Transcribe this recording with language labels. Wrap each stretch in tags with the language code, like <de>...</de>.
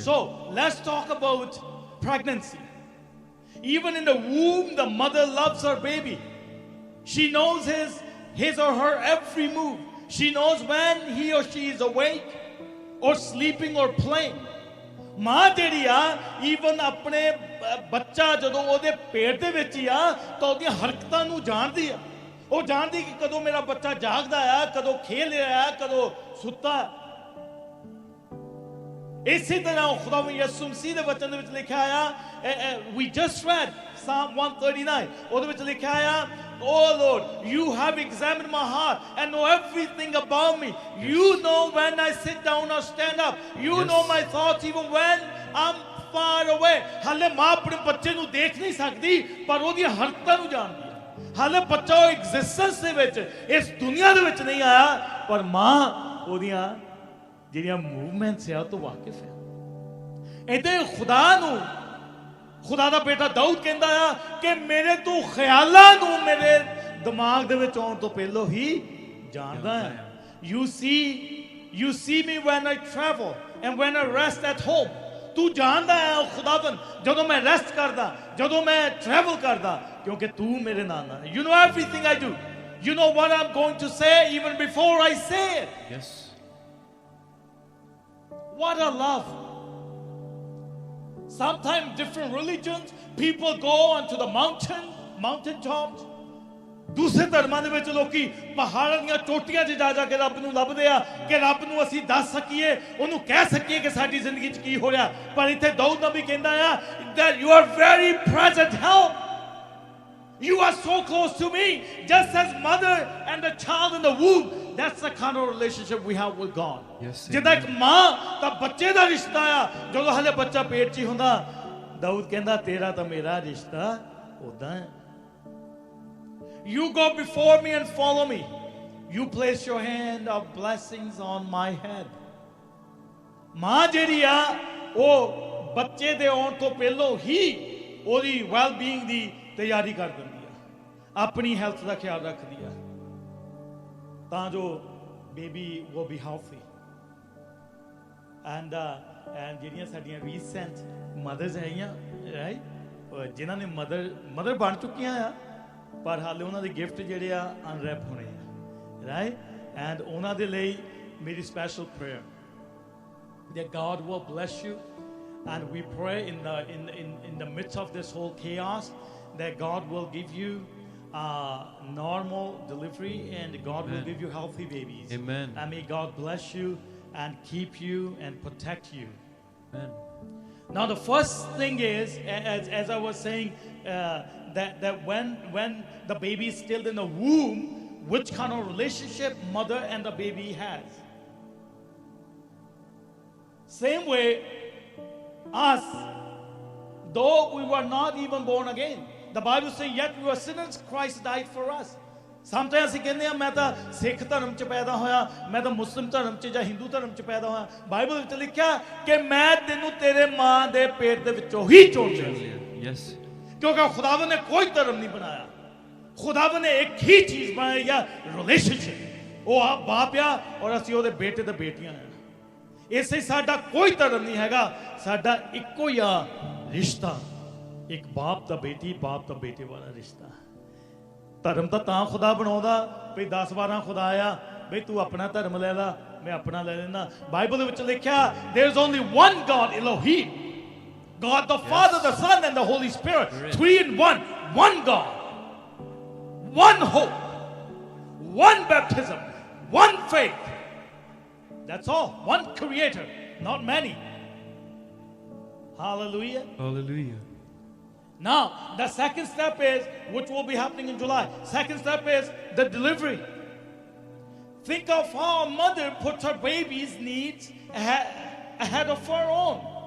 <en>So let's talk about pregnancy. Even in the womb, the mother loves her baby. She knows his or her every move. She knows when he or she is awake or sleeping or playing.</en> <pa>ਮਾਂ ਜਿਹੜੀ ਆ even ਆਪਣੇ ਬੱਚਾ ਜਦੋਂ ਉਹਦੇ ਪੇਟ ਦੇ ਵਿੱਚ ਹੀ ਆ ਤਾਂ ਉਹਦੀਆਂ ਹਰਕਤਾਂ ਨੂੰ ਜਾਣਦੀ ਆ ਉਹ ਜਾਣਦੀ ਕਿ ਕਦੋਂ ਮੇਰਾ ਬੱਚਾ ਜਾਗਦਾ ਆ ਕਦੋਂ ਖੇਲ ਰਿਹਾ ਆ ਕਦੋਂ ਸੁੱਤਾ ਇਸੇ ਤਰ੍ਹਾਂ ਖੁਦਾਵੰਦ ਯਿਸੂ ਮਸੀਹ ਦੇ ਵਚਨ ਦੇ ਵਿੱਚ ਲਿਖਿਆ ਆ</pa> <en>we just read Psalm 139</en> <pa>ਉਹਦੇ ਵਿੱਚ ਲਿਖਿਆ ਆ</pa> <en>Oh Lord, you have examined my heart and know everything about me. You know when I sit down or stand up. You know my thoughts even when I'm far away.</en> <pa>ਹਾਲੇ ਮਾਂ ਆਪਣੇ ਬੱਚੇ ਨੂੰ ਦੇਖ ਨਹੀਂ ਸਕਦੀ ਪਰ ਉਹਦੀਆਂ ਹਰਕਤਾਂ ਨੂੰ ਜਾਣਦੀ ਹੈ ਹਾਲੇ ਬੱਚਾ ਉਹ ਐਗਜ਼ਿਸਟੈਂਸ ਦੇ ਵਿੱਚ ਇਸ ਦੁਨੀਆ ਦੇ ਵਿੱਚ ਨਹੀਂ ਆਇਆ ਪਰ ਮਾਂ ਉਹਦੀਆਂ ਜਿਹੜੀਆਂ ਮੂਵਮੈਂਟਸ ਆ ਉਹ ਤੋਂ ਵਾਕਿਫ ਹੈ ਇਹਦੇ ਖੁਦਾ ਦਾ ਬੇਟਾ ਦਾਊਦ ਕਹਿੰਦਾ ਆ ਕਿ ਮੇਰੇ ਤੂੰ ਖਿਆਲਾਂ ਨੂੰ ਮੇਰੇ ਦਿਮਾਗ ਦੇ ਵਿੱਚ ਆਉਣ ਤੋਂ ਪਹਿਲਾਂ ਹੀ ਜਾਣਦਾ ਹੈ</pa> <en>you see me when I travel and when I rest at home</en> <pa>ਤੂੰ ਜਾਣਦਾ ਹੈ ਖੁਦਾਵੰਦ ਜਦੋਂ ਮੈਂ ਰੈਸਟ ਕਰਦਾ ਜਦੋਂ ਮੈਂ ਟਰੈਵਲ ਕਰਦਾ ਕਿਉਂਕਿ ਤੂੰ ਮੇਰੇ ਨਾਲ ਹੈ</pa> <en>you know everything I do you know what I'm going to say even before I say it Yes. What a love. Sometimes different religions, people go onto the mountain tops.</en> <pa>ਦੂਸਰੇ ਧਰਮਾਂ ਦੇ ਵਿੱਚ ਲੋਕੀ ਪਹਾੜਾਂ ਦੀਆਂ ਚੋਟੀਆਂ 'ਤੇ ਜਾ ਕੇ ਰੱਬ ਨੂੰ ਲੱਭਦੇ ਆ ਕਿ ਰੱਬ ਨੂੰ ਅਸੀਂ ਦੱਸ ਸਕੀਏ ਉਹਨੂੰ ਕਹਿ ਸਕੀਏ ਕਿ ਸਾਡੀ ਜ਼ਿੰਦਗੀ 'ਚ ਕੀ ਹੋ ਰਿਹਾ ਪਰ ਇੱਥੇ ਦਾਊਦ ਨਬੀ ਕਹਿੰਦਾ ਆ</pa> <en>that you are very present help. You are so close to me, just as mother and the child in the womb. That's the kind of relationship we have with God. Yes.</en> <pa>ਜਿੱਦਾਂ ਇੱਕ ਮਾਂ ਤਾਂ ਬੱਚੇ ਦਾ ਰਿਸ਼ਤਾ ਆ ਜਦੋਂ ਹਲੇ ਬੱਚਾ ਪੇਟ 'ਚ ਹੀ ਹੁੰਦਾ ਦਾਊਦ ਕਹਿੰਦਾ ਤੇਰਾ ਤਾਂ ਮੇਰਾ ਰਿਸ਼ਤਾ ਉਦਾਂ ਹੈ</pa> <en>You go before me and follow me. You place your hand of blessings on my head.</en> <pa>ਮਾਂ ਜਿਹੜੀ ਆ ਉਹ ਬੱਚੇ ਦੇ ਆਉਣ ਤੋਂ ਪਹਿਲਾਂ ਹੀ ਉਹਦੀ ਵੈਲ-ਬੀਇੰਗ ਦੀ ਤਿਆਰੀ ਕਰ ਦਿੰਦੀ ਆ ਆਪਣੀ ਹੈਲਥ ਦਾ ਖਿਆਲ ਰੱਖਦੀ ਆ ਤਾਂ ਜੋ baby</pa> <en>will be healthy</en> <pa>and ਜਿਹੜੀਆਂ ਸਾਡੀਆਂ ਰੀਸੈਂਟ ਮਦਰਸ ਹੈਗੀਆਂ ਰਾਈਟ ਜਿਨ੍ਹਾਂ ਨੇ ਮਦਰ ਬਣ ਚੁੱਕੀਆਂ ਆ ਪਰ ਹਾਲੇ ਉਹਨਾਂ ਦੇ ਗਿਫਟ ਜਿਹੜੇ ਆ ਅਨਰੈਪ ਹੋਣੇ ਆ ਰਾਈਟ ਐਂਡ ਉਹਨਾਂ ਦੇ ਲਈ ਮੇਰੀ special prayer</pa> <en>that God will bless you and we pray in the midst of this whole chaos that God will give you normal delivery and God Amen. will give you healthy babies. Amen. And may God bless you and keep you and protect you. Amen. Now the first thing is, as I was saying, that when the baby is still in the womb, which kind of relationship mother and the baby has. Same way, us, though we were not even born again, the Bible says, yet we were sinners, Christ died for us.</en> <pa>Sometimes ਅਸੀਂ ਕਹਿੰਦੇ ਆ ਮੈਂ ਤਾਂ ਸਿੱਖ ਧਰਮ 'ਚ ਪੈਦਾ ਹੋਇਆ ਮੈਂ ਤਾਂ ਮੁਸਲਿਮ ਧਰਮ 'ਚ ਜਾਂ ਹਿੰਦੂ ਧਰਮ 'ਚ ਪੈਦਾ ਹੋਇਆ ਬਾਈਬਲ ਵਿੱਚ ਲਿਖਿਆ ਕਿ ਮੈਂ ਤੈਨੂੰ ਤੇਰੇ ਮਾਂ ਦੇ ਪੇਟ ਦੇ ਵਿੱਚੋਂ ਹੀ ਚੁਣ ਲਿਆ</pa> <en>Yes.</en> <pa>ਕਿਉਂਕਿ ਖੁਦਾਵੰਦ ਨੇ ਕੋਈ ਧਰਮ ਨਹੀਂ ਬਣਾਇਆ ਖੁਦਾਵੰਦ ਨੇ ਇੱਕ ਹੀ ਚੀਜ਼ ਬਣਾਈ ਆ ਰਿਲੇਸ਼ਨਸ਼ਿਪ ਉਹ ਆ ਬਾਪ ਆ ਔਰ ਅਸੀਂ ਉਹਦੇ ਬੇਟੇ ਤੇ ਬੇਟੀਆਂ ਆ ਇਸੇ ਸਾਡਾ ਕੋਈ ਧਰਮ ਨਹੀਂ ਹੈਗਾ ਸਾਡਾ ਇੱਕੋ ਹੀ ਆ ਰਿਸ਼ਤਾ ਇੱਕ ਬਾਪ ਦਾ ਬੇਟੇ ਵਾਲਾ ਰਿਸ਼ਤਾ ਧਰਮ ਤਾਂ ਖੁਦਾ ਬਣਾਉਂਦਾ ਵੀ 10-12 ਖੁਦਾ ਆ ਬਈ ਤੂੰ ਆਪਣਾ ਧਰਮ ਲੈ ਲਾ ਮੈਂ ਆਪਣਾ ਲੈ ਲੈਣਾ ਬਾਈਬਲ ਦੇ ਵਿੱਚ ਲਿਖਿਆ</pa> <en>there is only one God Elohim God the Father the Son and the Holy Spirit 3 in 1 God one hope one baptism one faith that's all one creator not many hallelujah Hallelujah. Now, the second step is, which will be happening in July, second step is the delivery. Think of how a mother puts her baby's needs ahead of her own.</en>